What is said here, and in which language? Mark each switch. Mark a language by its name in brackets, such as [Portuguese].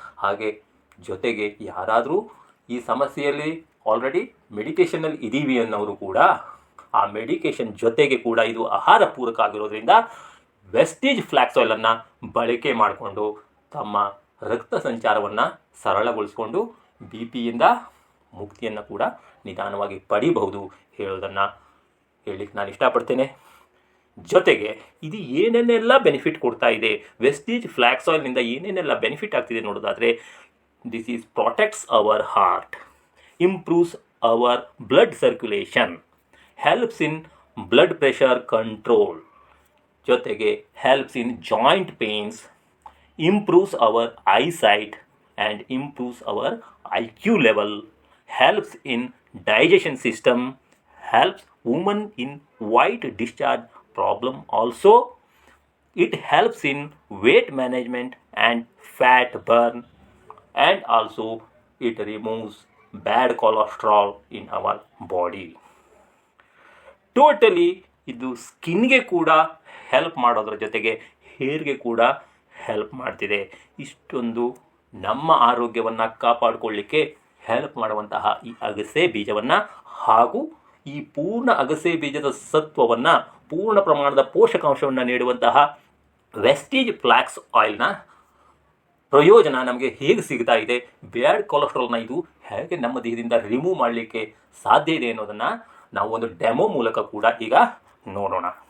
[Kannada] ಹಾಗೆ ಜೊತೆಗೆ ಯಾರಾದರೂ ಈ ಸಮಸ್ಯೆಯಲ್ಲಿ ಆಲ್ರೆಡಿ ಮೆಡಿಕೇಷನಲ್ಲಿ ಇದ್ದೀವಿ ಅನ್ನೋರು ಕೂಡ ಆ ಮೆಡಿಕೇಷನ್ ಜೊತೆಗೆ ಕೂಡ ಇದು ಆಹಾರ ಪೂರಕ ಆಗಿರೋದ್ರಿಂದ ವೆಸ್ಟೇಜ್ ಫ್ಲ್ಯಾಕ್ಸ್ ಆಯಿಲನ್ನು ಬಳಕೆ ಮಾಡಿಕೊಂಡು ತಮ್ಮ ರಕ್ತ ಸಂಚಾರವನ್ನು ಸರಳಗೊಳಿಸ್ಕೊಂಡು BP ಯಿಂದ ಮುಕ್ತಿಯನ್ನು ಕೂಡ ನಿಧಾನವಾಗಿ ಪಡಿಬಹುದು ಹೇಳೋದನ್ನು ಹೇಳಲಿಕ್ಕೆ ನಾನು ಇಷ್ಟಪಡ್ತೇನೆ. ಜೊತೆಗೆ ಇದು ಏನೇನೆಲ್ಲ ಬೆನಿಫಿಟ್ ಕೊಡ್ತಾ ಇದೆ, ವೆಸ್ಟೇಜ್ ಫ್ಲ್ಯಾಕ್ಸ್ ಆಯಿಲ್ನಿಂದ ಏನೇನೆಲ್ಲ ಬೆನಿಫಿಟ್ ಆಗ್ತಿದೆ ನೋಡೋದಾದರೆ, [English] This is protects our heart, improves our blood circulation, helps in blood pressure control, ಜೊತೆಗೆ helps in joint pains, improves our eyesight and improves our IQ level, helps in digestion system, helps women in white discharge problem also. It helps in weight management and fat burn, and also it removes bad cholesterol in our body. [Kannada] Totally ಇದು ಸ್ಕಿನ್ಗೆ ಕೂಡ help ಮಾಡೋದ್ರ ಜೊತೆಗೆ ಹೇರ್ಗೆ ಕೂಡ help ಮಾಡ್ತಿದೆ. ಇಷ್ಟೊಂದು ನಮ್ಮ ಆರೋಗ್ಯವನ್ನು ಕಾಪಾಡಿಕೊಳ್ಳಿಕ್ಕೆ help ಮಾಡುವಂತಹ ಈ ಅಗಸೆ ಬೀಜವನ್ನು ಹಾಗೂ ಈ ಪೂರ್ಣ ಅಗಸೆ ಬೀಜದ ಸತ್ವವನ್ನು, ಪೂರ್ಣ ಪ್ರಮಾಣದ ಪೋಷಕಾಂಶವನ್ನು ನೀಡುವಂತಹ ವೆಸ್ಟೀಜ್ ಫ್ಲಾಕ್ಸ್ ಆಯಿಲ್ನ ಪ್ರಯೋಜನ ನಮಗೆ ಹೇಗೆ ಸಿಗ್ತಾ ಇದೆ, ಬ್ಯಾಡ್ ಕೊಲೆಸ್ಟ್ರಾಲ್ನ ಇದು ಹೇಗೆ ನಮ್ಮ ದೇಹದಿಂದ ರಿಮೂವ್ ಮಾಡಲಿಕ್ಕೆ ಸಾಧ್ಯ ಇದೆ ಅನ್ನೋದನ್ನು ನಾವು ಒಂದು ಡೆಮೋ ಮೂಲಕ ಕೂಡ ಈಗ ನೋಡೋಣ.